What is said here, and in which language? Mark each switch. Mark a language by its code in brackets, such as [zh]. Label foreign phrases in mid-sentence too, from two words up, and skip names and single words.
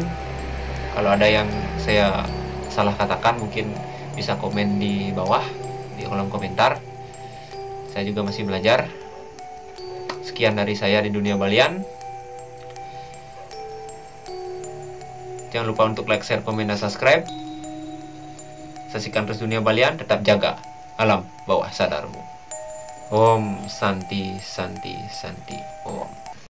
[id] Kalau ada yang saya salah katakan, mungkin bisa komen di bawah di kolom komentar. Saya juga masih belajar. Sekian dari saya di Dunia Balian. Jangan lupa untuk [en] like, share, [id] komen, dan subscribe. Saksikan terus Dunia Balian, tetap jaga alam bawah sadarmu. [sa] Om Santi Santi Santi Om.